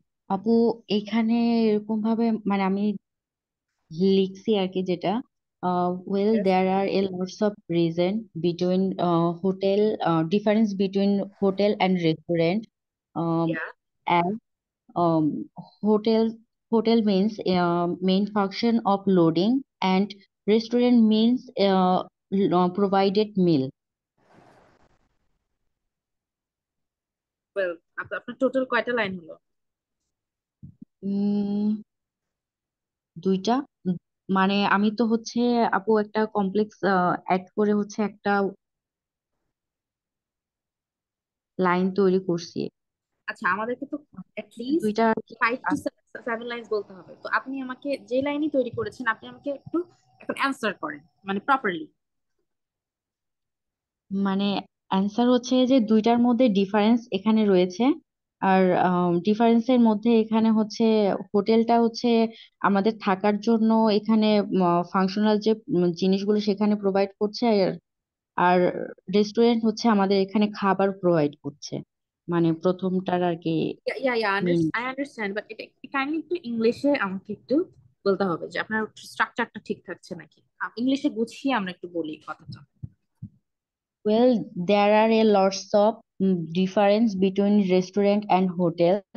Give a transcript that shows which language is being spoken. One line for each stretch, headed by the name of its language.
Bangla: আপু এখানে এরকম ভাবে মানে আমি লিখছি আর কি যেটা well
English: Yes. There are a lots of reason between hotel difference between hotel and restaurant Yeah. and hotel hotel means main function of loading and restaurant means provided meal.
Bangla: Well, আপনার টোটাল কয়টা line হলো? উম, দুইটা মানে আমি তো হচ্ছে আপু একটা কমপ্লেক্স অ্যাড করে হচ্ছে একটা লাইন তৈরি করছি। আচ্ছা, আমাদেরকে তো অ্যাটলিস্ট দুইটা আর কি 5 to 7 লাইন্স বলতে হবে। তো আপনি আমাকে যে লাইনই তৈরি করেছেন, আপনি আমাকে একটু এখন অ্যান্সার করেন, মানে প্রপারলি। মানে অ্যান্সার হচ্ছে যে দুইটার মধ্যে ডিফারেন্স এখানে রয়েছে। আর ডিফারেন্সের মধ্যে এখানে হচ্ছে হোটেলটা হচ্ছে আমাদের থাকার জন্য এখানে ফাংশনাল যে জিনিসগুলো সেখানে প্রোভাইড করছে, আর আর রেস্টুরেন্ট হচ্ছে আমাদের এখানে খাবার প্রোভাইড করছে, মানে প্রথমটার আর কি মিন।
English: I understand,
Bangla: বাট এটা কাইন্ডলি একটু ইংলিশে আমাকে একটু বলতে হবে যে আপনার স্ট্রাকচারটা ঠিক থাকছে নাকি। ইংলিশে গুছিয়ে আমরা একটু বলি কথাটা।
English: Well, there are a lots of difference between restaurant and hotel.